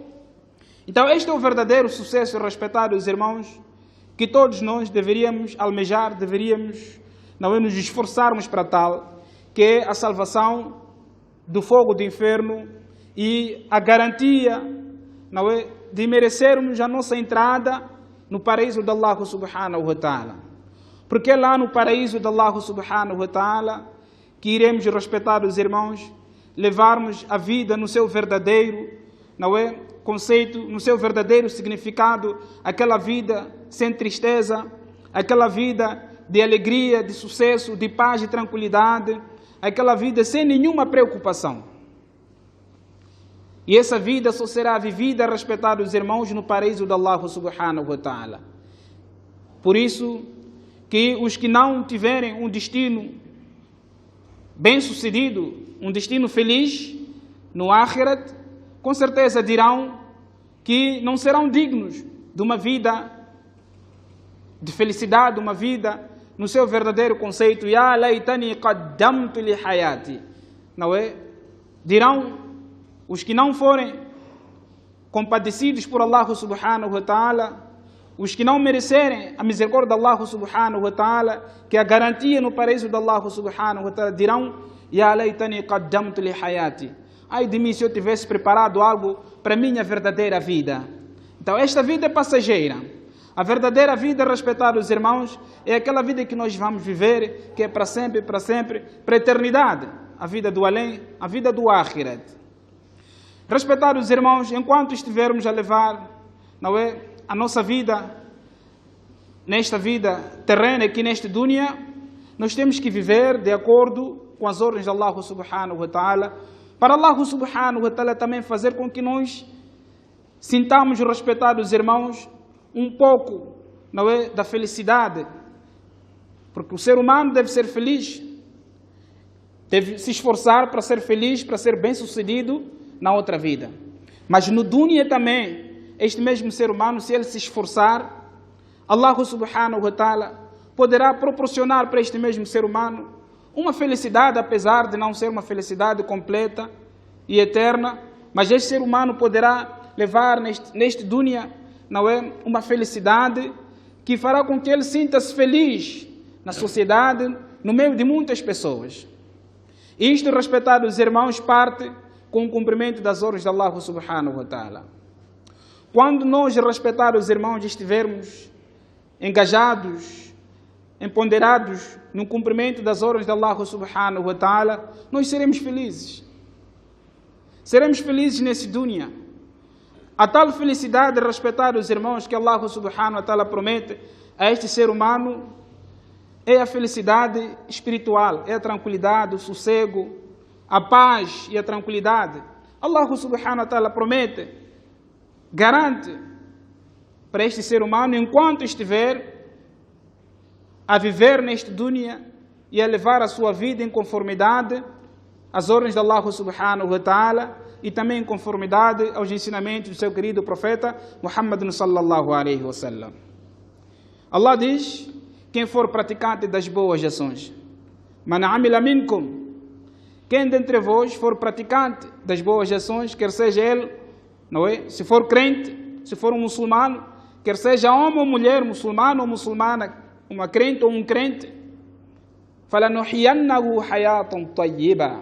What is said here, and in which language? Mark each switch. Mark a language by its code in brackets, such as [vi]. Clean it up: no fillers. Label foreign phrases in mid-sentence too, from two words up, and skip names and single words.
[pt] Então este é o verdadeiro sucesso, respetados irmãos, que todos nós deveríamos almejar, deveríamos nos esforçarmos para tal, que é a salvação do fogo do inferno e a garantia de merecermos a nossa entrada no paraíso de Allah [ar] سبحانه وتعالى. [pt] Porque é lá no paraíso de Allah [ar] سبحانه وتعالى [pt] que iremos, respetados irmãos, levarmos a vida no seu verdadeiro conceito, no seu verdadeiro significado, aquela vida sem tristeza, aquela vida de alegria, de sucesso, de paz e tranquilidade, aquela vida sem nenhuma preocupação. E essa vida só será vivida, respetados irmãos, no paraíso de Allah [ar] سبحانه وتعالى. [pt] Por isso que os que não tiverem um destino bem-sucedido, um destino feliz no Akhirat, com certeza dirão que não serão dignos de uma vida de felicidade, uma vida no seu verdadeiro conceito. [ar] يا ليتني قدمت لحياتي. [pt] Não é? Dirão os que não forem compadecidos por Allah [ar] سبحانه وتعالى, [pt] os que não merecerem a misericórdia de Allah [ar] سبحانه وتعالى, [pt] que é a garantia no paraíso de Allah [ar] سبحانه وتعالى, [pt] dirão: [ar] يا ليتني قدمت لحياتي. [pt] Ai de mim se eu tivesse preparado algo para a minha verdadeira vida. Então esta vida é passageira. A verdadeira vida, respetados irmãos, é aquela vida que nós vamos viver, que é para sempre, para a eternidade. A vida do além, a vida do Akhirat. Respetados irmãos, enquanto estivermos a levar a nossa vida, nesta vida terrena, aqui neste dunya, nós temos que viver de acordo com as ordens de Allah [ar] سبحانه وتعالى, [pt] para Allah [ar] سبحانه وتعالى [pt] também fazer com que nós sintamos, respetados irmãos, um pouco da felicidade. Porque o ser humano deve ser feliz, deve se esforçar para ser feliz, para ser bem-sucedido na outra vida. Mas no dunya também, este mesmo ser humano, se ele se esforçar, Allah [ar] سبحانه وتعالى [pt] poderá proporcionar para este mesmo ser humano uma felicidade, apesar de não ser uma felicidade completa e eterna, mas este ser humano poderá levar neste dunya uma felicidade que fará com que ele sinta-se feliz na sociedade, no meio de muitas pessoas. Isto, respetados irmãos, parte com o cumprimento das ordens de Allah [ar] سبحانه وتعالى. [pt] Quando nós, respetados irmãos, estivermos engajados, empoderados no cumprimento das ordens de Allah [ar] سبحانه وتعالى, [pt] nós seremos felizes. seremos felizes nesse dunya. A tal felicidade de respeitar os irmãos que Allah [ar] سبحانه وتعالى [pt] promete a este ser humano é a felicidade espiritual, é a tranquilidade, o sossego, a paz e a tranquilidade. Allah [ar] سبحانه وتعالى [pt] promete, garante para este ser humano enquanto estiver a viver neste dunya e a levar a sua vida em conformidade às ordens de Allah [ar] سبحانه وتعالى [pt] e também em conformidade aos ensinamentos do seu querido profeta Muhammad [ar] صلى الله عليه وسلم. [pt] Allah diz: quem for praticante das boas ações, [ar] من عمل منكم, [pt] quem dentre vós for praticante das boas ações, quer seja ele, não é? Se for crente, se for um muçulmano, quer seja homem ou mulher, muçulmano ou muçulmana, uma crente ou um crente, [ar] فلنحيينه حياة طيبة.